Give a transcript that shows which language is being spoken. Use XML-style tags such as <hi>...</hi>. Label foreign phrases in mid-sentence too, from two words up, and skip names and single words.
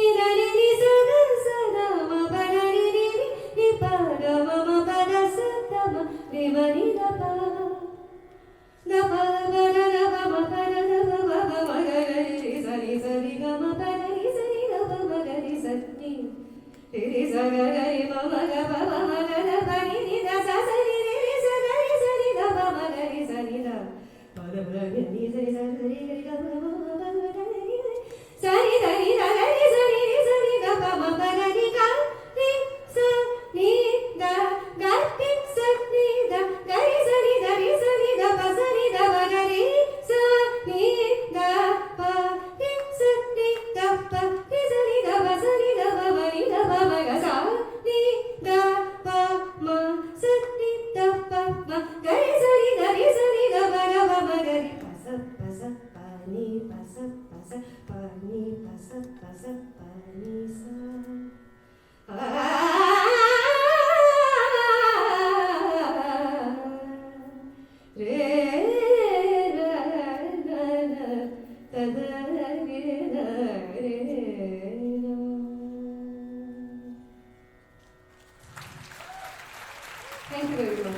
<en>ga ri ni sa ga ma pa ga ri ri ri pa ga ma pa ga sa da ma ri ma ni da pa ga pa ma pa ma ga ri sa ri ga ma pa ga ri sa ri ga pa ma ga ri sa ni ri sa ga ri ma ga pa ma ga da pa ni ni da sa ri ri sa ga ri da pa ma ga ri sa ni da pa da pa ga ni sa ri ga ma pa ga ri sa ri da ri da ga ri sa ri ga pa ma pa ga ri ga ri sa ni da ga ri sa ni da ga ri sa ni da pa sa ni da pa ga ri sa ni da pa ri sa ni da pa ri sa ni da pa sa ni da pa ma ni da pa ma ga sa ni da pa ma sa ni da pa ma ga ri sa ni da pa ga ma ga ri pa sa pa ni pa sa pa ni pa sa pa ni sa Thank you very much.</en>